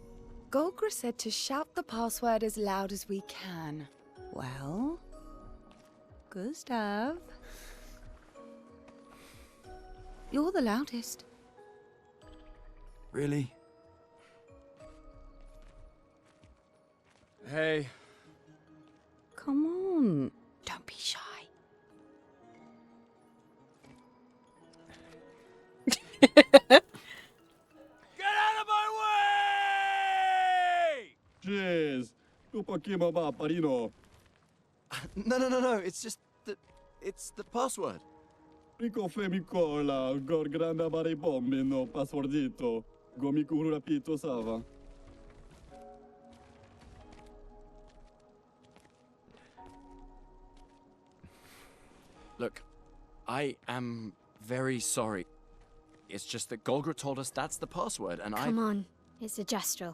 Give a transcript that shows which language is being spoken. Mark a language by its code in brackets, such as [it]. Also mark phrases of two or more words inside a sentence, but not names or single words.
[en] Golgra said to shout the password as loud as we can. Well, Gustav, you're the loudest. Really? Hey. Come on, don't be shy. Jeez, tu pakima ba parino. No. It's the password. Pico femicola, gor granda bare bombino, passwordito. Gomiku rapito sava. Look, I am very sorry. It's just that Golgra told us that's the password, and Come on, it's a gestural.